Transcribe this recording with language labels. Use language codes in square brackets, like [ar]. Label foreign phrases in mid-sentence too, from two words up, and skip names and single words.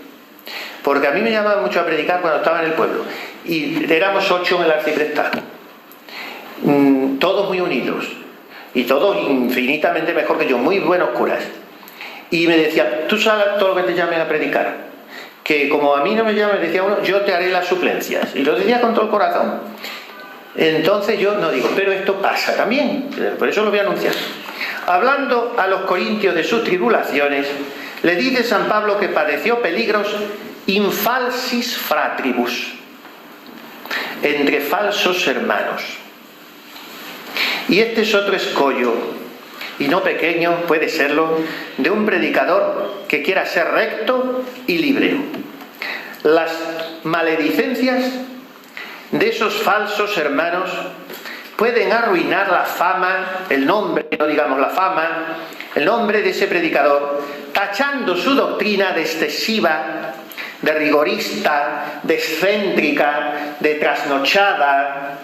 [es] Porque a mí me llamaban mucho a predicar cuando estaba en el pueblo y éramos 8 en el arciprestado, todos muy unidos y todos infinitamente mejor que yo, muy buenos curas, y me decían, tú sabes todo lo que te llamen a predicar, que como a mí no me llaman, decía uno, yo te haré las suplencias, y lo decía con todo el corazón. Entonces yo no digo, pero esto pasa también, por eso lo voy a anunciar. Hablando a los corintios de sus tribulaciones, le dice San Pablo que padeció peligros [la] in falsis fratribus, [es] entre falsos hermanos. Y este es otro escollo, y no pequeño, puede serlo, de un predicador que quiera ser recto y libre. Las maledicencias de esos falsos hermanos pueden arruinar la fama, el nombre, no digamos la fama, el nombre de ese predicador, tachando su doctrina de excesiva, de rigorista, de excéntrica, de trasnochada.